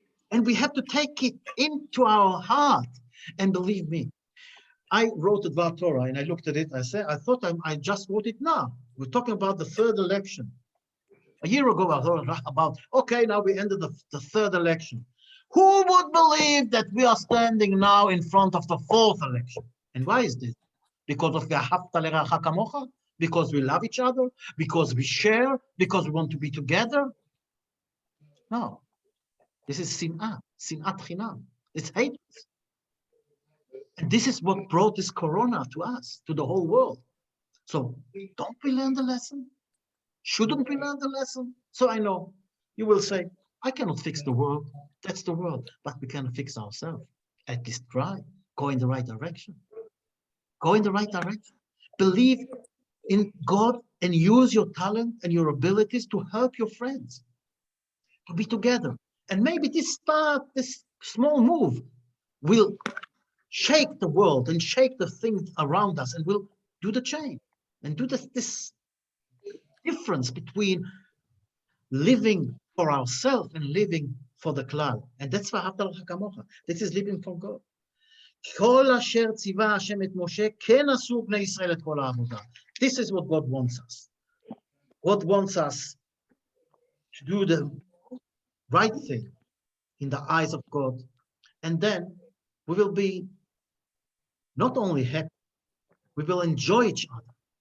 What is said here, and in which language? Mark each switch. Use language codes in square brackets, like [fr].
[en] And we have to take it into our heart. And believe me, I wrote the Dvar Torah and I looked at it. I thought I just wrote it now. We're talking about the third election. A year ago, I thought about, okay, now we ended the third election. Who would believe that we are standing now in front of the fourth election? And why is this? Because of [he] ואהבת לרעך כמוך? [en] Because we love each other? Because we share? Because we want to be together? No. This is sinat chinam. It's hate. And this is what brought this corona to us, to the whole world. So don't we learn the lesson? Shouldn't we learn the lesson? So I know you will say, I cannot fix the world. That's the world. But we can fix ourselves. At least try. Go in the right direction. Go in the right direction. Believe in God and use your talent and your abilities to help your friends, to be together. And maybe this small move will shake the world and shake the things around us and will do the change and do this difference between living for ourselves and living for the klal. And that's [he] ואהבת לרעך כמוך. [en] This is living for God. [he] כל אשר ציווה השם את משה, כן עשו בני ישראל את כל העבודה. [en] This is what God wants us. God wants us to do the right thing in the eyes of God. And then we will be not only happy, we will enjoy each other.